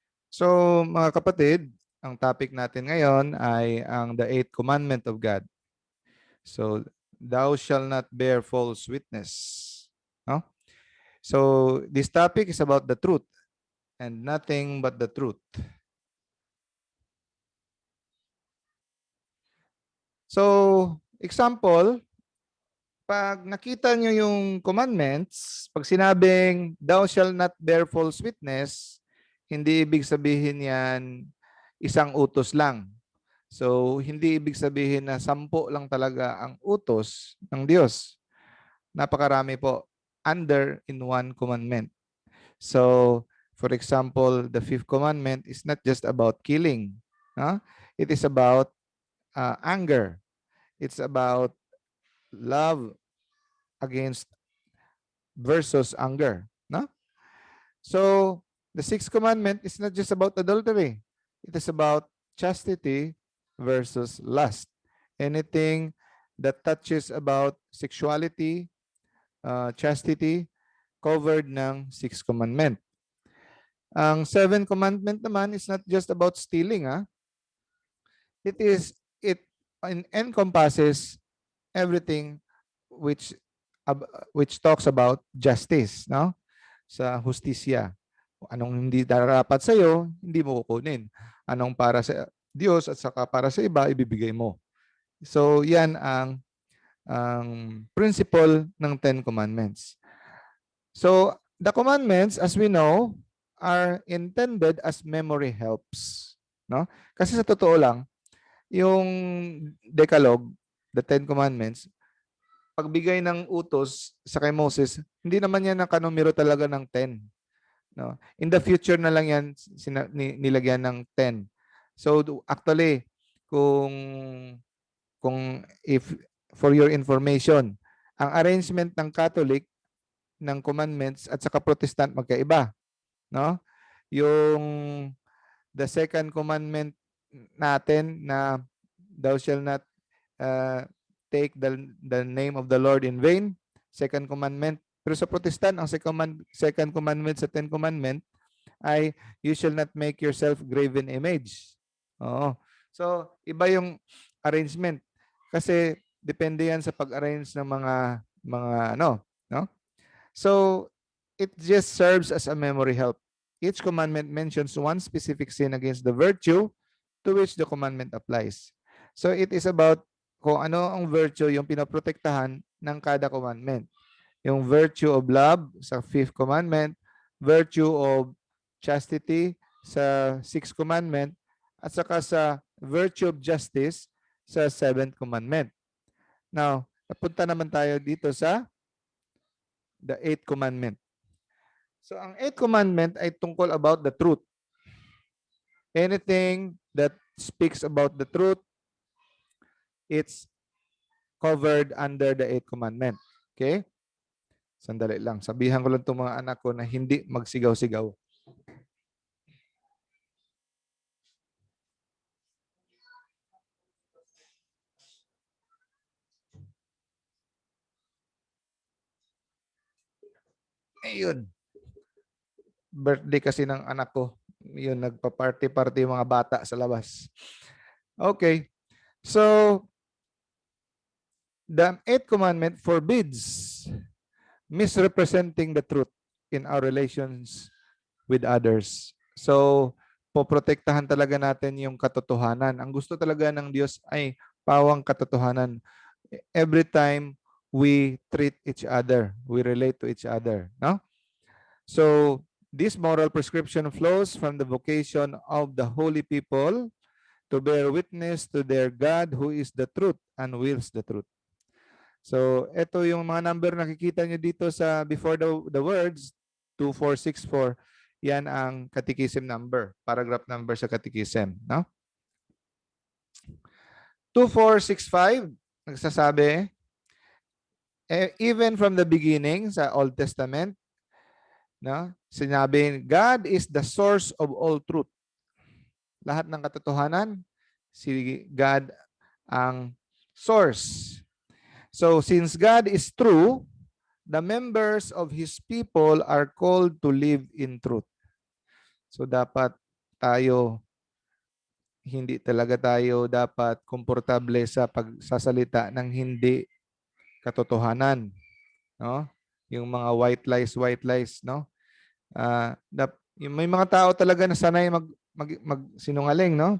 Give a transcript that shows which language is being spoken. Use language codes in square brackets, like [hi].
[tl] So mga kapatid, ang topic natin ngayon ay ang [en] the eighth commandment of God. So, thou shall not bear false witness. No? So, this topic is about the truth and nothing but the truth. [tl] So, example, pag nakita nyo yung commandments, pag sinabing, [en] thou shall not bear false witness, [tl] hindi ibig sabihin yan isang utos lang. So, hindi ibig sabihin na 10 lang talaga ang utos ng Diyos. Napakarami po [en] under in one commandment. So, for example, the fifth commandment is not just about killing. No? It is about anger. It's about love against versus anger. No? So, the sixth commandment is not just about adultery. It is about chastity versus lust. Anything that touches about sexuality, chastity, covered ng sixth commandment. Ang seventh commandment naman is not just about stealing. It encompasses everything which which talks about justice, no? [tl] Sa hustisya. Anong hindi dapat sa iyo, hindi mo kukunin. Anong para sa Diyos at saka para sa iba, ibibigay mo. So, yan ang principle ng Ten Commandments. [en] So, the commandments, as we know, are intended as memory helps. No? [tl] Kasi sa totoo lang, yung Decalogue, the Ten Commandments, pagbigay ng utos sa kay Moses, hindi naman yan ang kanumero talaga ng 10. No? [en] In the future [tl] na lang yan nilagyan ng 10. So actually, kung if [en] for your information, [tl] ang arrangement ng Catholic ng commandments at saka Protestant magkaiba, no? [en] Yung the second commandment natin na thou shall not take the name of the Lord in vain, second commandment. [tl] Pero sa Protestant, [en] ang second commandment sa Ten Commandment ay you shall not make yourself graven image. Oo. [tl] So, iba yung arrangement. Kasi depende yan sa pag-arrange ng mga no? [en] So, it just serves as a memory help. Each commandment mentions one specific sin against the virtue to which the commandment applies. So, it is about [tl] kung ano ang virtue yung pinoprotektahan ng kada commandment. [en] Yung virtue of love sa fifth commandment, virtue of chastity sa sixth commandment, at saka sa virtue of justice sa seventh commandment. [tl] Now, napunta naman tayo dito sa the eighth commandment. So, ang eighth commandment ay tungkol [en] about the truth. Anything that speaks about the truth, it's covered under the eighth commandment. [tl] Okay? Sandali lang. Sabihan ko lang itong mga anak ko na hindi magsigaw-sigaw. Ayun. Birthday kasi ng anak ko. Yun, nagpa-party-party yung mga bata sa labas. Okay. [en] So, the eighth commandment forbids misrepresenting the truth in our relations with others. [tl] So, poprotektahan talaga natin yung katotohanan. Ang gusto talaga ng Diyos ay pawang katotohanan. [en] Every time we treat each other, we relate to each other. No? So, this moral prescription flows from the vocation of the holy people to bear witness to their God who is the truth and wills the truth. [tl] So, ito yung mga number nakikita nyo dito sa before the words 2464. Yan ang catechism number, paragraph number sa catechism, no? [en] 2465 nagsasabi, even from the beginning sa Old Testament, no? [tl] Sinabi, [en] God is the source of all truth. [tl] Lahat ng katotohanan, si God ang source. [en] So, since God is true, the members of His people are called to live in truth. So, dapat [tl] hindi talaga tayo dapat komportable sa pagsasalita ng hindi katotohanan, no? Yung mga white lies, no? May mga tao talaga na sanay magsinungaling, no?